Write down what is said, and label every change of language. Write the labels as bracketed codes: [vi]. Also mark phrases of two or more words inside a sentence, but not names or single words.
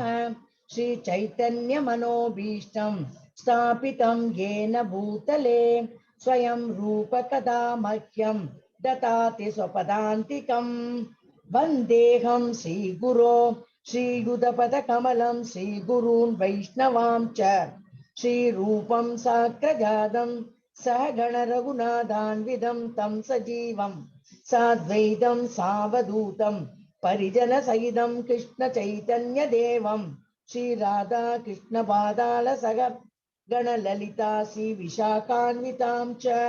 [sa] श्री चैतन्य मनोऽभीष्टं स्थापितं येन भूतले स्वयं रूपः कदा मह्यं ददाति स्वपदान्तिकम्. वन्देऽहं श्री गुरोः श्रीयुतपद कमलं श्री गुरून् वैष्णवान् च श्री रूपं साग्रजातं सहगण रघुनाथान्वितं तं सजीवं साद्वैतं सावधूतं परिजन सहितं कृष्ण चैतन्य देवं श्री राधा कृष्ण पादाल सह गण ललिता श्री विशाखान्वितां च.